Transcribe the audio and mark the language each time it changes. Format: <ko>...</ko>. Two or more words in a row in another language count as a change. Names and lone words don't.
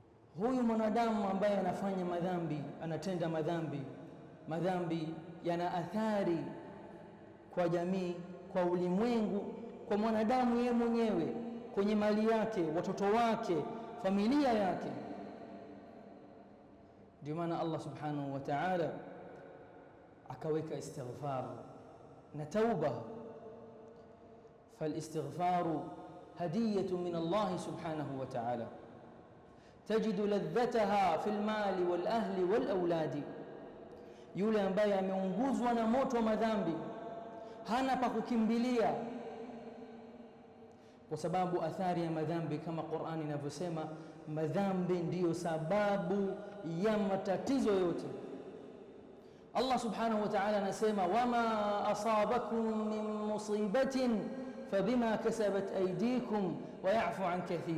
<sw>Huyu mwanadamu ambaye anafanya madhambi, anatenda madhambi yana athari kwa jamii, kwa ulimwengu, kwa mwanadamu yeye mwenyewe, kwenye mali yake, watoto wake, familia yake. Ndio maana</sw> <ar>الله سبحانه وتعالى</ar> <sw>akaweka istighfar na tauba.</sw> <ar>فالاستغفار هدية من الله سبحانه وتعالى تجد لذتها في المال والأهل والأولاد.</ar> <sw>Yule ambaye ameunguzwa na moto wa madhambi hana pa kukimbilia, kwa sababu athari ya madhambi, kama Qur'ani inavyosema, madhambi ndiyo sababu ya matatizo yote.</sw> <ar>الله سبحانه وتعالى anasema, وما أصابكم من مصيبة فبما كسبت أيديكم ويعفو عن كثير.</ar>